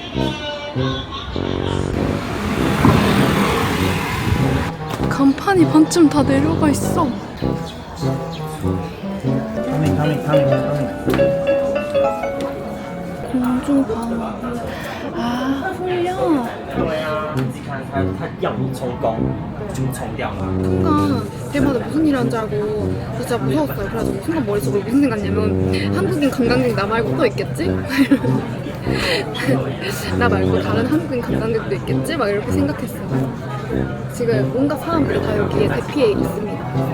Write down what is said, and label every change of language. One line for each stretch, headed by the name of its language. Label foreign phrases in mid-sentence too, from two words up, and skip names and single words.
Korean: 간판이 반쯤 다 내려가 있어. 공중파. 아, 훈련.
Chinese: 对啊，你自己看他要你充公，就充掉了。
Korean: 순간 대마다 무슨 일 하는 줄 알고 진짜 무서웠어요. 그래가지고 순간 머릿속으로 무슨 생각이냐면 한국인 관광객 나 말고 또 있겠지? 나 말고 다른 한국인 관광객도 있겠지? 막 이렇게 생각했어요. 지금 온갖 사람들이 다 여기에 대피해 있습니다.